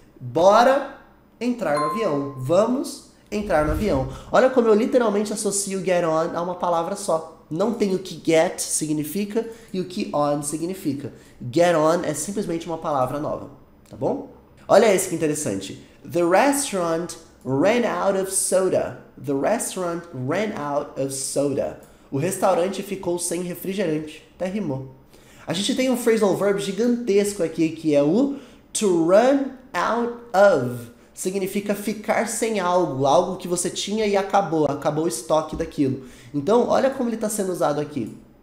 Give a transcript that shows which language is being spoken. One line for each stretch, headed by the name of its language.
Portuguese: Bora entrar no avião. Vamos entrar no avião. Olha como eu literalmente associo get on a uma palavra só. Não tem o que get significa e o que on significa. Get on é simplesmente uma palavra nova, tá bom? Olha esse que interessante.
English: The restaurant ran out of soda. The restaurant ran out of soda.
Portuguese: O restaurante ficou sem refrigerante. Até rimou. A gente tem um phrasal verb gigantesco aqui, que é o to run out of. Significa ficar sem algo, algo que você tinha e acabou o estoque daquilo. Então, olha como ele está sendo usado aqui.